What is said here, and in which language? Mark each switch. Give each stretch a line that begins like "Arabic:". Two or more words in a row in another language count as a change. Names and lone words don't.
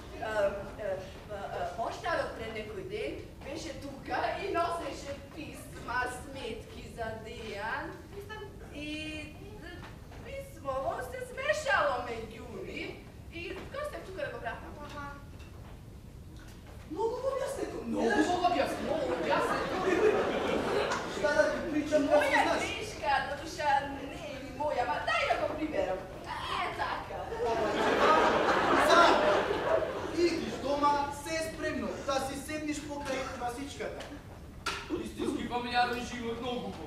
Macedonian: Поштарот пред некој ден беше тука и носеше писма, сметки за Дејан. И писмово се смешало меѓу нив. И кој сте тука да го пратам? Многу објаснето.
Serbian: Mnogo objasnio. Шта да ти причам, да
Macedonian: Моја се знаеш? грешка, до душа не е ли моја, ма дај да го приберам. Така. Заедно. Идиш дома, се е спремно, да си седниш покрај масичката. Истински фамилиарен живот, много го.